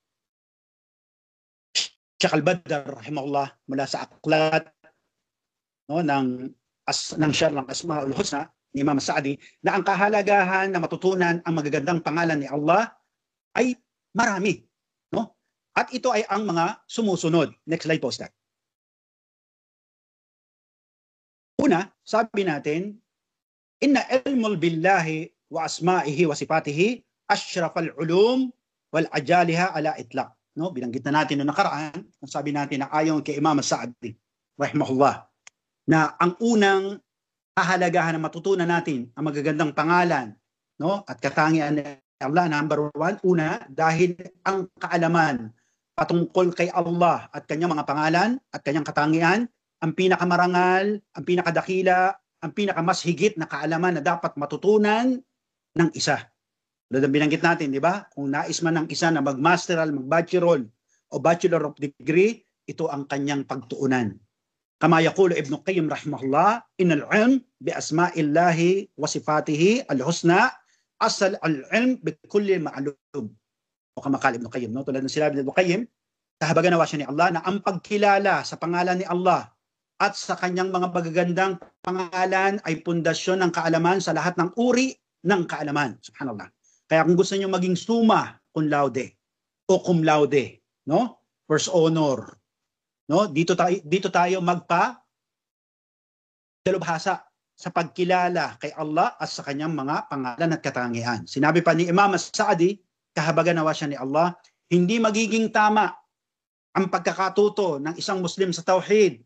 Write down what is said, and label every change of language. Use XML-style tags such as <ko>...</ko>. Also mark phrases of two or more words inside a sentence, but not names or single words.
<tl>Sheikh Al-Badr, rahimahullah, mula sa aklat, no, ng Syarh ng Asma'ul Husna, ni Imam Sa'di, na ang kahalagahan na matutunan ang magagandang pangalan ni Allah ay marami. No? At ito ay ang mga sumusunod. Next slide po, Ustad. Una, sabi natin,</tl> <ar>إن العلم بالله وأسمائه وصفاته أشرف العلوم وأجلها على الإطلاق.</ar> <tl>No? Binanggit na natin noong nakaraan, sabi natin na ayon kay Imam Sa'di, rahimahullah, na ang unang kahalagahan na matutunan natin ang magagandang pangalan, no, at katangian ni Allah, number one, una, dahil ang kaalaman patungkol kay Allah at kanyang mga pangalan at kanyang katangian, ang pinakamarangal, ang pinakadakila, ang pinakamas higit na kaalaman na dapat matutunan ng isa. Tulad ang binanggit natin, di ba? Kung nais man ng isa na mag-masteral, mag-bachelor o</tl> <en>bachelor of degree,</en> <tl>ito ang kanyang pagtuunan.</tl> <ar>كما يقول ابن القيم رحمه الله إن العلم بأسماء الله وصفاته الحسنى أصل العلم بكل معلوم. أو كما قال ابن القيم,</ar> <tl>no? Tulad ng sinabi ni Ibn Qayyim, kahabagan nawa siya ni Allah na ang pagkilala sa pangalan ni Allah at sa kanyang mga magagandang pangalan ay pundasyon ng kaalaman sa lahat ng uri ng kaalaman. Subhanallah. Kaya kung gusto niyo maging</tl> <la>summa cum laude</la> <tl>o</tl> <la>cum laude,</la> <tl>no?</tl> <en>First honor, no?</en> <tl>Dito tayo dalubhasa sa pagkilala kay Allah at sa kanyang mga pangalan at katangian. Sinabi pa ni Imam Sa'di, kahabagan nawa siya ni Allah, hindi magiging tama ang pagkakatuto ng isang Muslim sa tauhid.</tl>